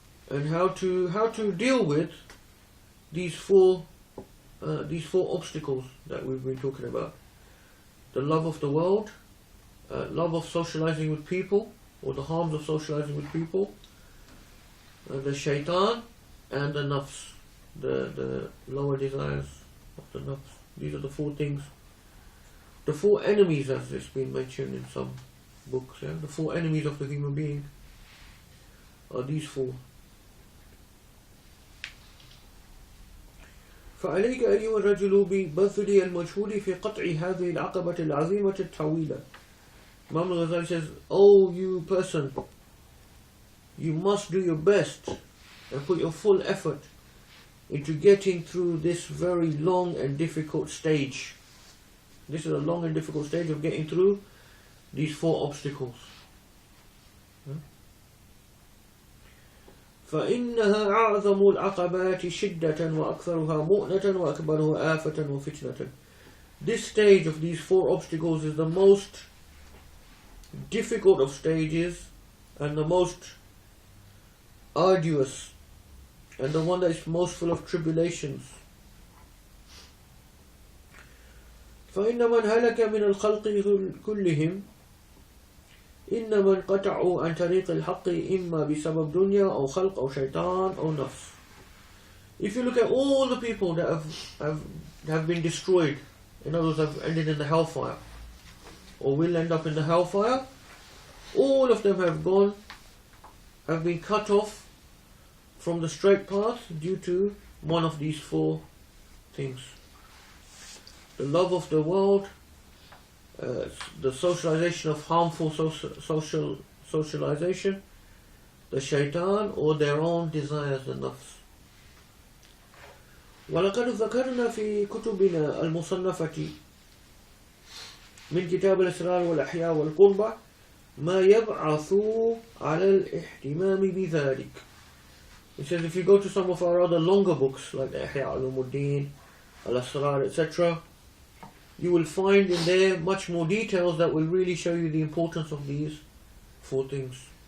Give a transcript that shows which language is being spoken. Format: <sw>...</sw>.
<en>and how to deal with these four obstacles that we've been talking about: the love of the world, love of socializing with people, or the harms of socializing with people, the shaitan, and the nafs, the lower desires of the nafs. These are the four things, the four enemies, as it's been mentioned in some books. The four enemies of the human being are these four.</en> <ar>فعليك أيها الرجل ببذل المجهود في قطع هذه العقبة العظيمة الطويلة.</ar> <en>Imam al-Ghazali says, oh you person, you must do your best and put your full effort into getting through this very long and difficult stage. This is a long and difficult stage of getting through these four obstacles.</en> <ar>فإنها أعظم العقبات شدة وأكثرها مؤنة وأكبرها آفة وفتنة.</ar> <en>This stage of these four obstacles is the most difficult of stages and the most arduous and the one that is most full of tribulations.</en> <ar>فإن من هلك من الخلق كلهم إنما انقطعوا عن طريق الحق إما بسبب دنيا أو خلق أو شيطان أو نفس.</ar> <en>If you look at all the people that have been destroyed, in other words, have ended in the hellfire, or will end up in the hellfire, all of them have been cut off from the straight path due to one of these four things: the love of the world, the socialization of harmful socialization, the shaitan, or their own desires and nafs.</en> <ar>ولقد ذكرنا في كتبنا المصنفة من كتاب الأسرار والأحياء والقربة ما يبعث على الاهتمام بذلك.</ar> <en>It says if you go to some of our other longer books like Ihya al-Ulumuddin, al-Asrar, etc., you will find in there much more details that will really show you the importance of these four things.</en>